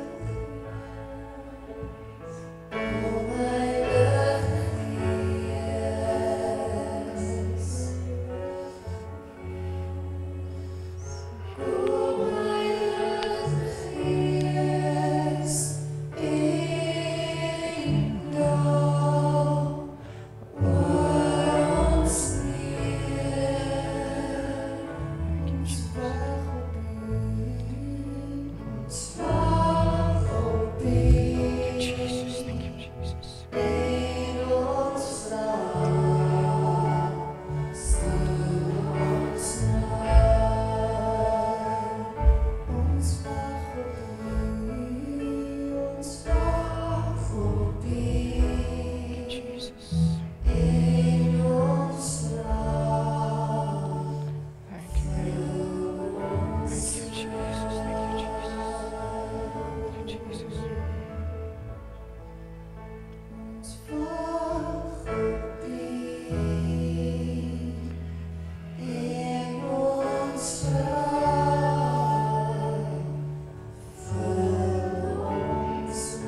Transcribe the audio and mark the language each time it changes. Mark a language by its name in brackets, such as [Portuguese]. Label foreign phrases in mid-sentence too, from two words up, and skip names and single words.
[Afrikaans] kom Heilige Gees, kom Heilige Gees en daal oor ons neer. Ons wag op U, ons wag op U. Jesus, [English] thank you Jesus. [Afrikaans] En ons slaap, stuur ons naar. Ons wag op U, ons wag op U. Jesus. En ons slaap, [English] Thank you. Thank you Jesus. Thank you Jesus. Thank you Jesus. [Afrikaans] ons wag op U. En ons slaap, vir ons